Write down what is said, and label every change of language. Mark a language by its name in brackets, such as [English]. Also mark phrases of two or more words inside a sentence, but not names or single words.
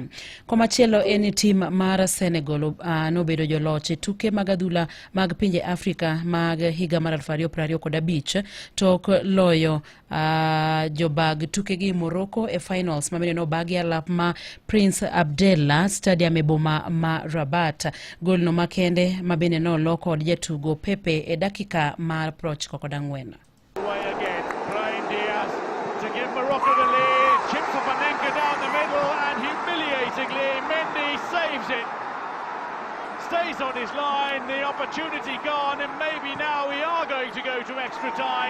[Luo (Kenya and Tanzania)] Komachielo en tim mar Senegal nobedo joloch e tuke mag adhula mag pinje Afrika mag higa mar 2025 tok loyo jobag tukegi Morocco e finals mamene no bagi alap ma Prince Abdallah Stadium e boma ma Rabat. Gol no makende mabene no loko od jatugo Pepe e dakika mar 94. [English] Away again, Brahim Diaz to give Morocco the lead. Chips off Anenka down the middle and humiliatingly Mendy saves it. Stays on his line, the opportunity gone, and maybe now we are going to go to extra time.